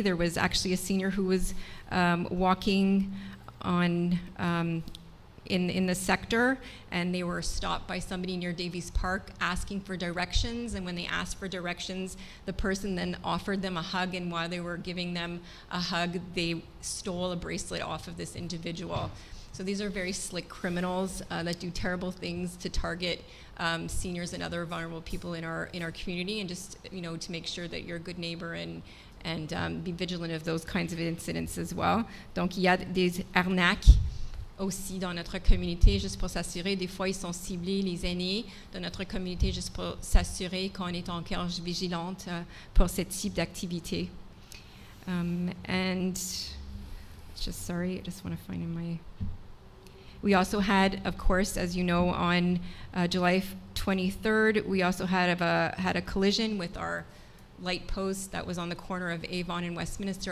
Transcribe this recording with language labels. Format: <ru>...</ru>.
<en>There was actually a senior who was walking on in the sector, and they were stopped by somebody near Davies Park asking for directions, and when they asked for directions, the person then offered them a hug, and while they were giving them a hug, they stole a bracelet off of this individual. So these are very slick criminals that do terrible things to target seniors and other vulnerable people in our community, and just, you know, to make sure that you're a good neighbor and be vigilant of those kinds of incidents as well.</en> <fr>Donc il y a des arnaques aussi dans notre communauté, juste pour s'assurer, des fois ils sont ciblés, les aînés de notre communauté, juste pour s'assurer qu'on est encore vigilante pour ce type d'activité.</fr> <en>And just sorry, I just want to find in my... We also had, of course, as you know, on July 23rd, we also had a collision with our light post that was on the corner of Avon and Westminster.</en>